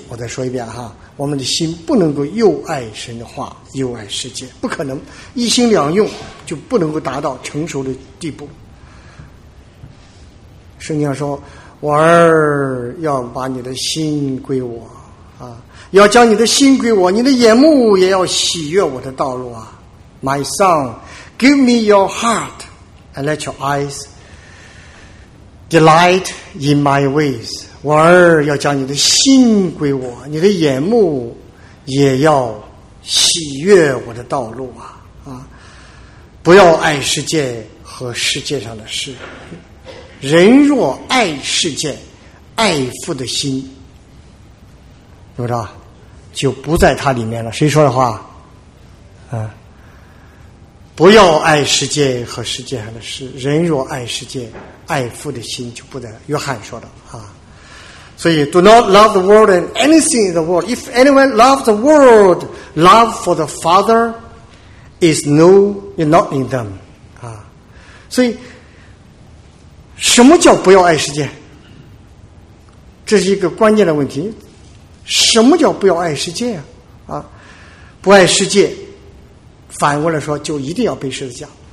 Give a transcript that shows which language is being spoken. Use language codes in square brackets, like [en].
[zh] 我再说一遍哈，我们的心不能够又爱神的话又爱世界，不可能，一心两用就不能够达到成熟的地步。圣经上说，我儿要把你的心归我啊，要将你的心归我，你的眼目也要喜悦我的道路啊。 [en] My son, give me your heart and let your eyes delight in my ways. [zh] 我儿，要将你的心归我，你的眼目也要喜悦我的道路啊。不要爱世界和世界上的事，人若爱世界，爱父的心有着就不在他里面了。谁说的话？不要爱世界和世界上的事，人若爱世界，爱父的心就不在。约翰说的啊。所以 [en] do not love the world and anything in the world. If anyone loves the world, love for the Father is no, not in them. [zh] 啊，所以什么叫不要爱世界？这是一个关键的问题。什么叫不要爱世界啊，不爱世界，反过来说就一定要背十字架。